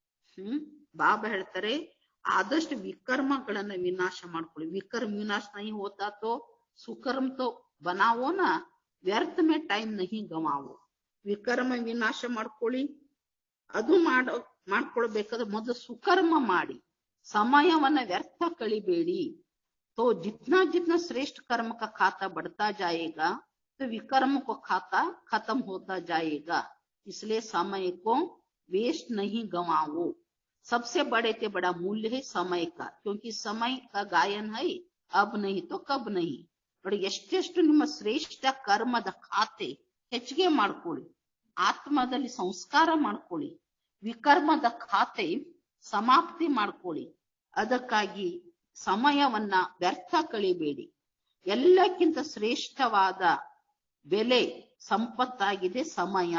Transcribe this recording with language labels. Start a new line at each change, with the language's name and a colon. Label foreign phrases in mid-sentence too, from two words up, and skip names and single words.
Kannada: ಬಾಬಾ ಹೇಳ್ತಾರೆ, ಆದಷ್ಟು ವಿಕರ್ಮಗಳನ್ನ ವಿನಾಶ ಮಾಡ್ಕೊಳ್ಳಿ.
Hindi: विकर्म विनाश नहीं होता तो सुकर्म तो बनाओ ना, व्यर्थ में टाइम नहीं गंवाओ.
Kannada: ವಿಕರ್ಮ ವಿನಾಶ ಮಾಡ್ಕೊಳ್ಳಿ. ಅದು ಮಾಡ್ಕೊಳ್ಬೇಕಾದ್ರೆ ಮೊದಲು ಸುಕರ್ಮ ಮಾಡಿ, ಸಮಯವನ್ನ ವ್ಯರ್ಥ ಕಳಿಬೇಡಿ.
Hindi: तो जितना जितना श्रेष्ठ कर्म का खाता बढ़ता जाएगा तो विकर्म को खाता खत्म होता जाएगा. इसलिए समय को वेस्ट नहीं गंवाओ. सबसे बड़े से बड़ा मूल्य है समय का, क्योंकि समय का गायन है अब नहीं तो कब नहीं.
Kannada: ನೋಡಿ, ಎಷ್ಟೆಷ್ಟು ನಿಮ್ಮ ಶ್ರೇಷ್ಠ ಕರ್ಮದ ಖಾತೆ ಹೆಚ್ಚಿಗೆ ಮಾಡ್ಕೊಳ್ಳಿ, ಆತ್ಮದಲ್ಲಿ ಸಂಸ್ಕಾರ ಮಾಡ್ಕೊಳ್ಳಿ, ವಿಕರ್ಮದ ಖಾತೆ ಸಮಾಪ್ತಿ ಮಾಡ್ಕೊಳ್ಳಿ. ಅದಕ್ಕಾಗಿ ಸಮಯವನ್ನ ವ್ಯರ್ಥ ಕಳಿಬೇಡಿ. ಎಲ್ಲಕ್ಕಿಂತ ಶ್ರೇಷ್ಠವಾದ ಬೆಲೆ ಸಂಪತ್ತಾಗಿದೆ ಸಮಯ.